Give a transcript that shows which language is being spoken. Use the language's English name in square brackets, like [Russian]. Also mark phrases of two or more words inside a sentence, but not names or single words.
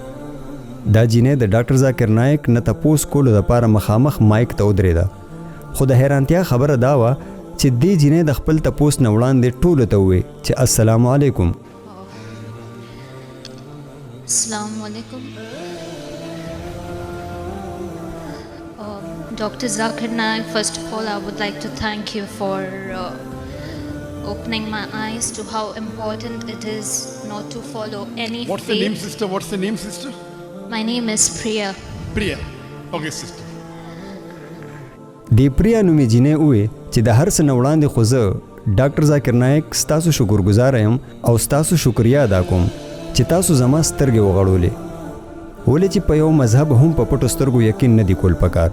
[Pashto] دا جینۍ د ډاکټر ذاکر نایک نه تپوس کولو دپاره مخامخ مایک ته ودرېده، خو د حیرانتیا خبره دا وه چې دې جینۍ د خپل تپوس نه وړاندې ټولو ته ووې چې [Arabic] السلام علیکم. السلام علیکم. [English] Dr. Zakir Naik, first of all, I would like to thank you for opening my eyes to how important it is not to follow any faith. What's the name, sister? What's the name, sister? My name is PRIYA. PRIYA. Okay, sister. [Pashto] دی پریا نومې جینۍ ووې چې د هر څه نه وړاندې خو زه ډاکټر ذاکر نایک ستاسو شکرګزاره یم او ستاسو شکریه ادا کوم چې تاسو زما سترګې وغړولې، ولې چې په یو مذهب هم په پټو سترګو یقین نه دی کول پکار.